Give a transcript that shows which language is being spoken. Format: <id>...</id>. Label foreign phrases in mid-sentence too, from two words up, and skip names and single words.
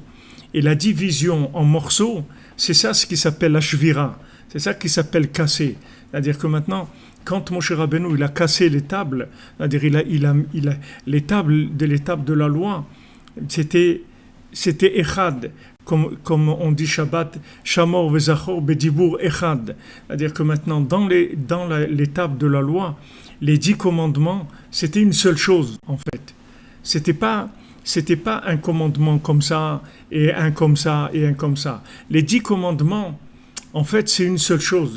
<fr>Et la division en morceaux, c'est ça ce qui s'appelle la shvira. C'est ça qui s'appelle casser. C'est-à-dire que maintenant, quand Moshe Rabbeinu il a cassé les tables, c'est-à-dire les tables de la loi, c'était echad. Comme on dit Shabbat,</fr> <he>שמור וזכור בדיבור אחד.</he> <fr>C'est-à-dire que maintenant, dans les tables de la loi, les 10 commandements, c'était une seule chose, en fait. C'était pas un commandement comme ça, et un comme ça, et un comme ça. Les 10 commandements, en fait, c'est une seule chose.</fr>